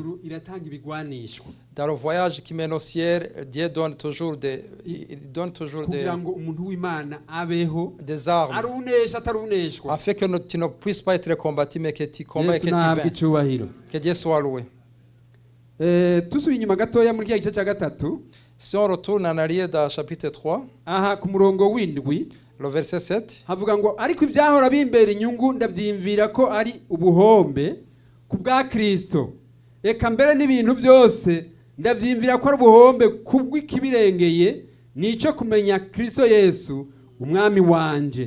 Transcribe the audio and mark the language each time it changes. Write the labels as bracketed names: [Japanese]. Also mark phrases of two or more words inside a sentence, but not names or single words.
[French] Dans le voyage qui mène au ciel, Dieu donne toujours des armes, afin que tu ne puisses pas être combattu, mais que tu combats et que tu vaincres. Que Dieu soit loué. Si on retourne en arrière dans chapitre 3, le verset 7, [Rundi] havuga ngo ariko ibyahora bimbera inyungu ndabyimvira ko ari ubuhombe kubwa Kristo, eka mbere n'ibintu byose ndabyimvira ko ari ubuhombe kubw'ikibirengeye nico kumenya Kristo Yesu umwami wanje.